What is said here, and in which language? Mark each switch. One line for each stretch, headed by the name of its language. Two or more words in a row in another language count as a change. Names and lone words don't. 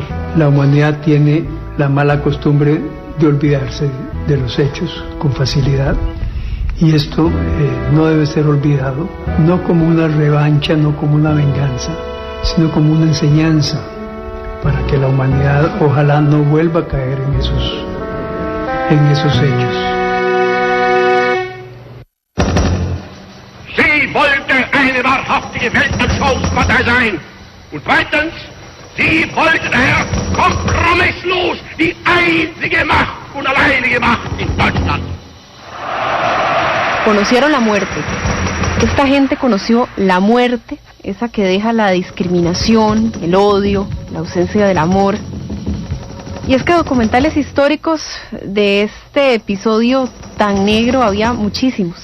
Spanish: La humanidad tiene la mala costumbre de olvidarse de los hechos con facilidad, y esto no debe ser olvidado, no como una revancha, no como una venganza, sino como una enseñanza para que la humanidad ojalá no vuelva a caer en esos hechos.
German: Sie wollte eine wahrhaftige Weltanschauungspartei sein. Und zweitens, sie wollte daher kompromisslos die einzige Macht und alleinige Macht in Deutschland.
Spanish: Conocieron la muerte. Esta gente conoció la muerte, esa que deja la discriminación, el odio, la ausencia del amor. Y es que documentales históricos de este episodio tan negro había muchísimos.